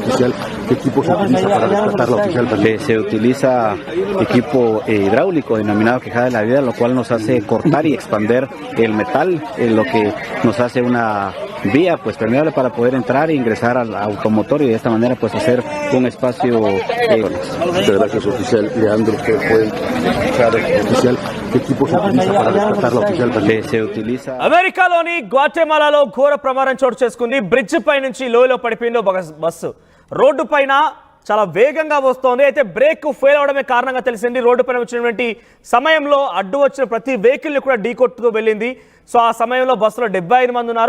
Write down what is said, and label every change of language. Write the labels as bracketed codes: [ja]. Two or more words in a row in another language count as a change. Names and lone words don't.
[es] ¿Qué equipo se utiliza para rescatar la oficial? Se utiliza equipo hidráulico denominado quejada de la vida, lo cual nos hace cortar y expander el metal, lo que nos hace una vía pues permeable para poder entrar e ingresar al automotor y de esta manera pues hacer un espacio. Muchas gracias, oficial Leandro. ¿Qué fue oficial? ¿Qué equipo se utiliza para rescatar la oficial? Se utiliza. [te] అమెరికాలోని గ్వాటెమాలాలో ఘోర ప్రమాదం చోటు చేసుకుంది. బ్రిడ్జ్ పై నుంచి లోయలో పడిపోయింది బస్సు. రోడ్డు పైన చాలా వేగంగా వస్తోంది. అయితే [en] brake fail [te] అవడమే కారణంగా తెలిసింది. రోడ్డు పైన వచ్చినటువంటి సమయంలో అడ్డు వచ్చిన ప్రతి వెహికల్ని కూడా ఢీకొట్టుతూ వెళ్ళింది. సో ఆ సమయంలో బస్సులో 75 మంది ఉన్నారు.